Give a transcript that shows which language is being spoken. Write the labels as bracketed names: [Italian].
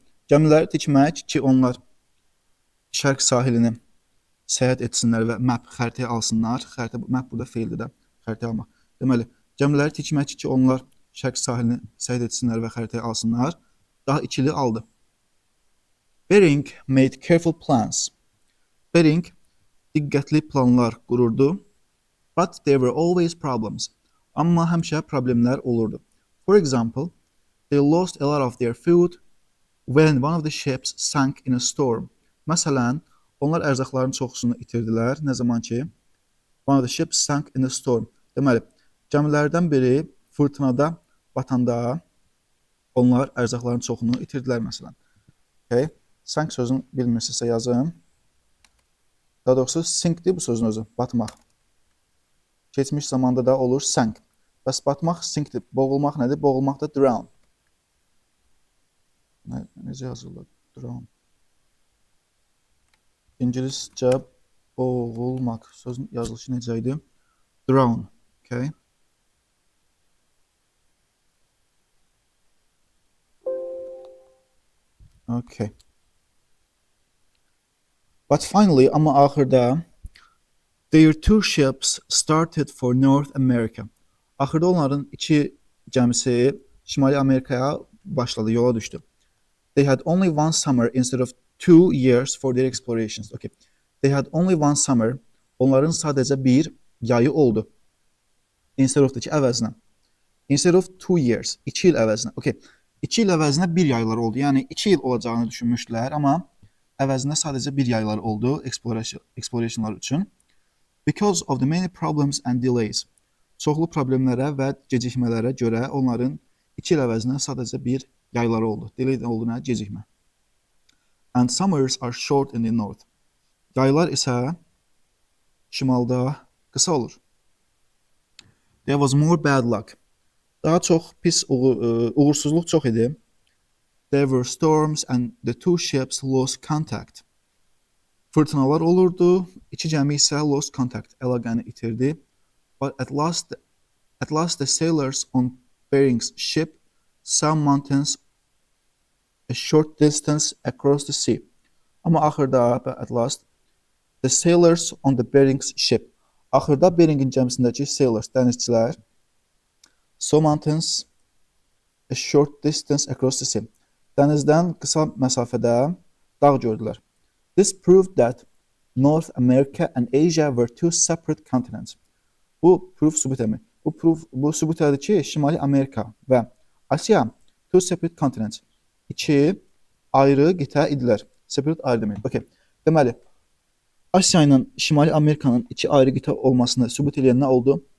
[Azerbaijani] Gəmiləri tikmək ki, onlar şərq sahilini səyahət etsinlər və xəritəyə alsınlar. Map burada feildir də, xəritəyə almaq. Deməli, gəmiləri tikmək ki, onlar şərq sahilini səyahət etsinlər və xəritəyə alsınlar. Daha 2 ili aldı. [English] Bering made careful plans. [Azerbaijani] Bering diqqətli planlar qururdu. [English] But there were always problems. [Azerbaijani] Amma həmişə problemlər olurdu. [English] For example, they lost a lot of their food when one of the ships sank in a storm. [Azerbaijani] Məsələn, onlar ərzaqların çoxusunu itirdilər. Nə zaman ki, [English] one of the ships sank in a storm. [Azerbaijani] Deməli, gəmilərdən biri fırtınada batanda onlar ərzaqların çoxunu itirdilər məsələn. [English] Okay. [Azerbaijani] Sank sözünü bilmirsinizsə yazın. Daha doğrusu sinkdir bu sözün özü, batmaq. Keçmiş zamanda da olur sank. Bəs batmaq sinkdir. Boğulmaq nədir? Boğulmaq da drown. Necə yazılır? Drown. İngiliscə boğulmaq. Sözün yazılışı necə idi? Drown. Okay. [English] Okay. But finally, [Azerbaijani] amma axırda [English] their 2 ships started for North America. [Azerbaijani] Axırda onların 2 gəmisi Şimali Amerikaya başladı, yola düşdü. [English] They had only one summer instead of 2 years for their explorations. Okay. They had only one summer. [Azerbaijani] Onların sadece bir yayı oldu. Instead of-daki əvəzinə. [English] Instead of 2 years. [Azerbaijani] 2 il əvəzinə. [English] Okay. [Azerbaijani] 2 il əvəzinə bir yayları oldu. Yəni 2 il olacağını düşünmüşdülər, amma əvəzində sadəcə bir yayları oldu explorationlar üçün. [English] Because of the many problems and delays. [Azerbaijani] Çoxlu problemlərə və gecikmələrə görə onların 2 il əvəzinə sadəcə bir yayları oldu. Delay oldu nə? Gecikmə. [English] And summers are short in the north. [Azerbaijani] Yaylar isə şimalda qısa olur. [English] There was more bad luck. [Azerbaijani] Daha çox pis uğursuzluq çox idi. [English] There were storms and the two ships lost contact. [Azerbaijani] Fırtınalar olurdu. İki gəmi isə [English] lost contact, [Azerbaijani] əlaqəni itirdi. [English] But at last the sailors on Bering's ship saw mountains a short distance across the sea. [Azerbaijani] Amma axırda, [English] at last, the sailors on the Bering's ship. [Azerbaijani] Axırda Beringin gəmisindəki [English] sailors, [Azerbaijani] dənizçilər, [English] saw mountains a short distance across the sea. [Azerbaijani] Dənizdən qısa məsafədə dağ gördülər. This proved that North America and Asia were two separate continents. Bu proof sübut edir. Bu sübut edir ki, Şimali Amerika və Asiya [English] two separate continents. [Azerbaijani] İki ayrı qitə idilər. Separate ayrı demək. Okay. Deməli, Asiya ilə Şimali Amerikanın iki ayrı qitə olmasını sübut edən nə oldu?